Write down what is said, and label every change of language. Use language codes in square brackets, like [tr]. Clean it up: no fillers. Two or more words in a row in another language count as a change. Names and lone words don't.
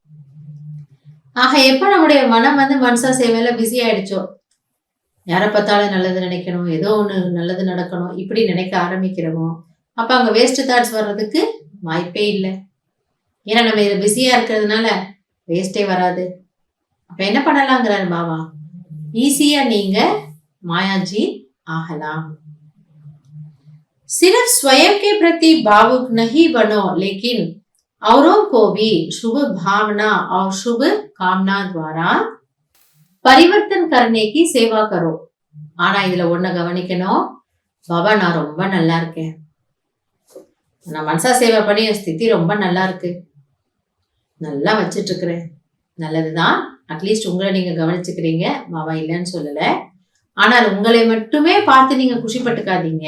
[ta] ஆக எப்ப நம்முடைய மனம் மனசா சேவையில பிஸி ஆயிடுச்சோ, யாரை பார்த்தாலும் நல்லது நினைக்கணும், ஏதோ ஒண்ணு நல்லது நடக்கணும், இப்படி நினைக்க ஆரம்பிக்கிறோமோ, அப்ப அங்க [en] waste thoughts [ta] வர்றதுக்கு வாய்ப்பே இல்லை. ஏன்னா நம்ம இதை பிஸியா இருக்கிறதுனால வேஸ்டே வராது. அப்ப என்ன பண்ணலாங்கிறாரு பாபா, ஈஸியா நீங்க மாயாஜி ஆகலாம். [hi] सिर्फ स्वयं के प्रति भावुक नहीं बनो, लेकिन औरों को भी शुभ भावना और शुभ कामना द्वारा परिवर्तन करने की सेवा करो. [ta] ஆனா இதுல ஒன்ன கவனிக்கணும், பாபா நான் ரொம்ப நல்லா இருக்கேன், நான் மனசா சேவை பண்ணி என் ஸ்திதி ரொம்ப நல்லா இருக்கு, நல்லா வச்சிட்டு இருக்கிறேன், நல்லதுதான். அட்லீஸ்ட் உங்களை நீங்க கவனிச்சுக்கிறீங்க, பாபா இல்லைன்னு சொல்லல. ஆனால் உங்களை மட்டுமே பார்த்து நீங்க குஷிப்பட்டுக்காதீங்க.